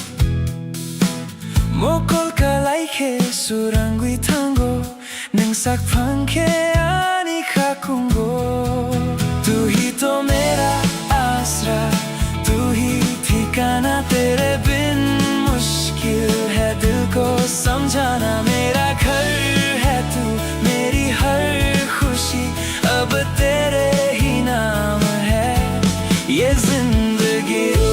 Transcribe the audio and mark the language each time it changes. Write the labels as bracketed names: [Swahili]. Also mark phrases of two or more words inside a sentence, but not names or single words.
[Kok Borok] mokol kalai ke surangui tango nang sak pangke ani kakungo. [Hindi] तू ही तो मेरा आसरा, तू ही ठिकाना तेरे बिन मुश्किल है दिल को समझाना. मेरा घर है तू, मेरी हर खुशी अब तेरे ही नाम है ये जिंदगी.